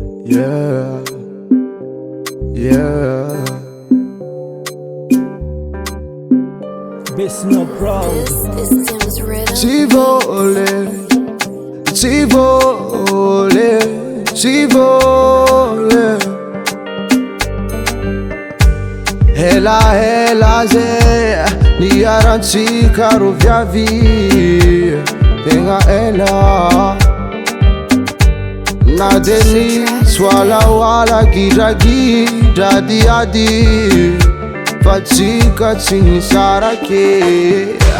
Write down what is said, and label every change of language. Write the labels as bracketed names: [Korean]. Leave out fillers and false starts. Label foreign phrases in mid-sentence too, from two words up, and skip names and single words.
[English] Yeah, yeah. Best no proud. This is Tim's rhythm. Ci vole. [Malagasy] Hela ze ni arantsika ro viavy tegna ela na deni swalawala gidragidra diady fa tsika tsy nisarake